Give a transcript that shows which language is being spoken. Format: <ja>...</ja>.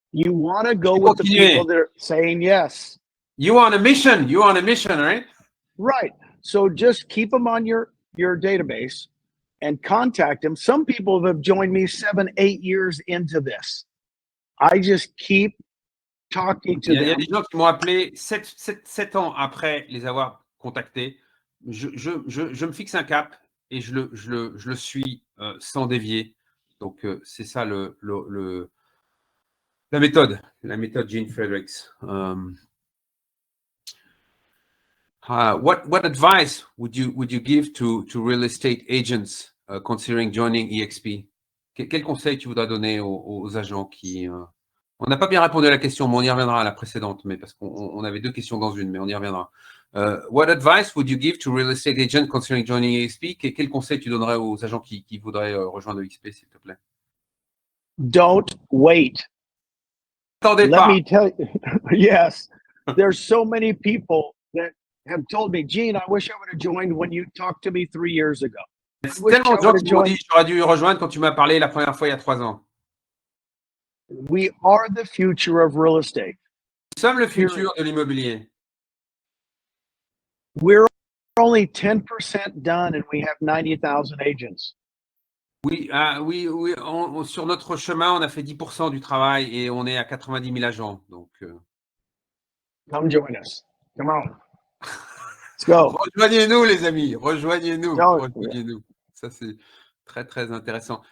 <en>You want to go with the people that are saying yes. You're on a mission, right? Right. So just keep them on your database and contact them. Some people have joined me 7, 8 years into this. I just keep talking to them.</en> <fr>Il y a des gens qui m'ont appelé 7 ans après les avoir contactés. Je me fixe un cap et je le suis sans dévier. Donc, c'est ça la méthode Gene Fredericks.</fr> <en>What advice would you give to real estate agents considering joining EXP?</en> <fr>Quel conseil tu voudrais donner aux agents qui... on n'a pas bien répondu à la question, mais on y reviendra à la précédente, mais parce qu'on avait 2 questions dans une, mais on y reviendra.</fr> <en>What advice would you give to real estate agents considering joining EXP?</en> <fr>Quel conseil tu donnerais aux agents qui voudraient rejoindre EXP, s'il te plaît?</fr> <en>Don't wait.</en> <fr>Attendez</fr> <en>Let</en> <fr>pas.</fr> <en>me tell you, yes, there's so many people that have told me, Gene, I wish I would have joined when you talked to me 3 years ago.</en> <fr>Tellement de gens qui m'ont dit j'aurais dû rejoindre quand tu m'as parlé la première fois il y a 3 ans.</fr> <en>We are the future of real estate.</en> <fr>Nous sommes le futur de l'immobilier.</fr> <en>We're only 10% done and we have 90,000 agents.</en> <fr>Oui, sur notre chemin, on a fait 10% du travail et on est à 90 000 agents. Donc,</fr> <en>come join us. Come on. Let's go.</en> <fr>Rejoignez-nous, les amis. Rejoignez-nous.</fr> <en>Yeah.</en> <fr>Ça, c'est très, très intéressant.</fr>